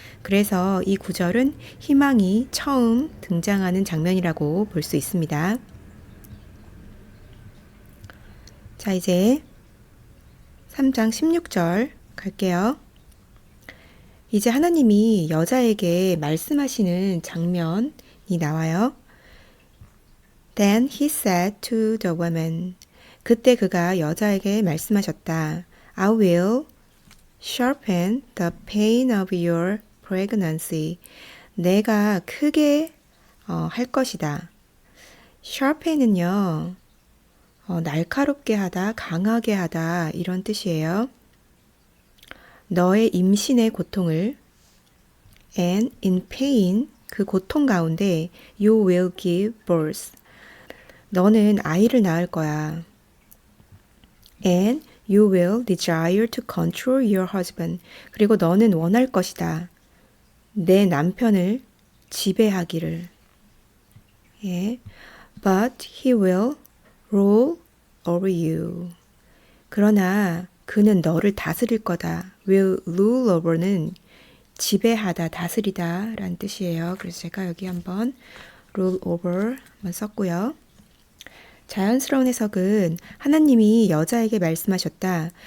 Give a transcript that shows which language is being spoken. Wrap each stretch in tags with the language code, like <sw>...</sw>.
<ko>그래서 이 구절은 희망이 처음 등장하는 장면이라고 볼 수 있습니다. 자, 이제 3장 16절 갈게요. 이제 하나님이 여자에게 말씀하시는 장면이 나와요.</ko> <en>Then he said to the woman.</en> <ko>그때 그가 여자에게 말씀하셨다.</ko> <en>I will sharpen the pain of your pregnancy.</en> <ko>내가 크게 할 것이다. sharpen은요. 날카롭게 하다, 강하게 하다 이런 뜻이에요. 너의 임신의 고통을</ko> <en>and in pain</en> <ko>그 고통 가운데</ko> <en>you will give birth</en> <ko>너는 아이를 낳을 거야.</ko> <en>And you will desire to control your husband</en> <ko>그리고 너는 원할 것이다. 내 남편을 지배하기를. 예.</ko> <en>But he will rule over you.</en> <ko>그러나 그는 너를 다스릴 거다. will rule over는 지배하다, 다스리다 라는 뜻이에요. 그래서 제가 여기 한번 rule over 한번 썼고요. 자연스러운 해석은 하나님이 여자에게 말씀하셨다.</ko>